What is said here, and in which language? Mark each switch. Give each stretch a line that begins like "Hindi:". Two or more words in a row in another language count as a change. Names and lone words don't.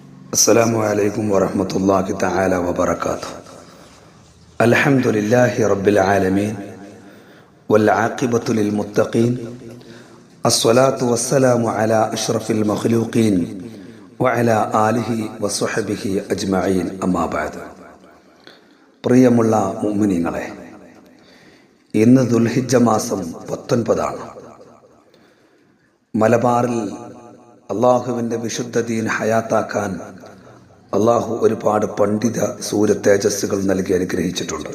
Arabic: السلام عليكم ورحمة الله تعالى وبركاته. الحمد لله رب العالمين والعاقبة للمتقين. الصلاة والسلام على أشرف المخلوقين وعلى آله وصحبه أجمعين. أما بعد.
Malayalam: പ്രിയമുള്ള മുഅ്മിനീങ്ങളെ, ഇന്ന് ദുൽഹിജ്ജ മാസം 19 മലബാറിൽ അള്ളാഹുവിൻ്റെ വിശുദ്ധ ദീൻ ഹയാത്താക്കാൻ അള്ളാഹു ഒരുപാട് പണ്ഡിത സൂര്യ തേജസ്സുകൾ നൽകി അനുഗ്രഹിച്ചിട്ടുണ്ട്.